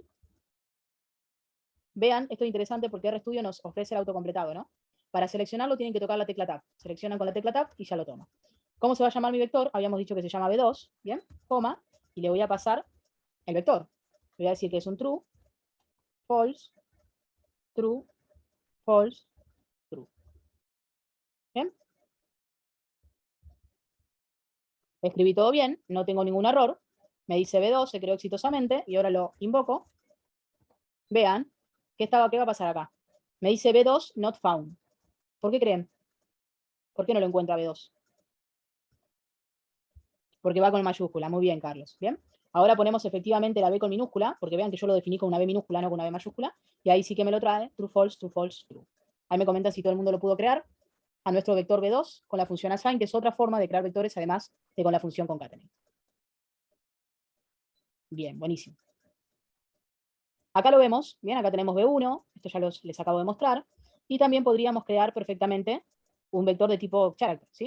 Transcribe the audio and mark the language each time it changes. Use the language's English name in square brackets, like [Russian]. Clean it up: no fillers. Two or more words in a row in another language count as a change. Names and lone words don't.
[Spanish] Vean, esto es interesante porque RStudio nos ofrece el autocompletado, ¿no? Para seleccionarlo tienen que tocar la tecla Tab. Seleccionan con la tecla Tab y ya lo toma. ¿Cómo se va a llamar mi vector? Habíamos dicho que se llama B2, ¿bien? Coma, y le voy a pasar el vector. Le voy a decir que es un [English] true, false, true, false, true. [Spanish] ¿Bien? Escribí todo bien, no tengo ningún error. Me dice B2, se creó exitosamente, y ahora lo invoco. Vean, ¿qué va a pasar acá? Me dice B2 [English] not found. [Spanish] ¿Por qué creen? ¿Por qué no lo encuentra B2? Porque va con mayúscula. Muy bien, Carlos. Bien. Ahora ponemos efectivamente la B con minúscula, porque vean que yo lo definí con una B minúscula, no con una B mayúscula, y ahí sí que me lo trae, [English] true, false, true, false, true. [Spanish] Ahí me comentan si todo el mundo lo pudo crear a nuestro vector B2 con la función assign, que es otra forma de crear vectores, además de con la función concatenate. Bien, buenísimo. Acá lo vemos, bien, acá tenemos B1, esto ya les acabo de mostrar, y también podríamos crear perfectamente un vector de tipo character, ¿sí?